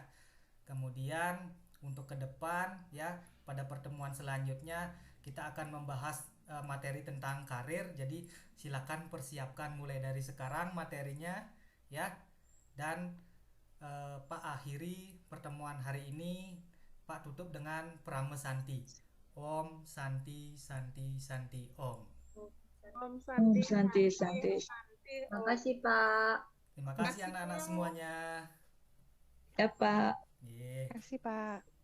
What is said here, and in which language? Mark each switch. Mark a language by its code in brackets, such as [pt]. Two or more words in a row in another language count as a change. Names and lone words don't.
[id] Kemudian untuk ke depan ya, pada pertemuan selanjutnya kita akan membahas materi tentang karir. Jadi silakan persiapkan mulai dari sekarang materinya ya. Dan Pak akhiri pertemuan hari ini, Pak tutup dengan Pramesanti. [sa] Om Santi Santi Santi Om. Om Santi, Santi, Santi. Santi, Om. [id] Makasih Pak. Terima kasih anak-anak semuanya. Ya, Pak. Ye. Kasih, Pak.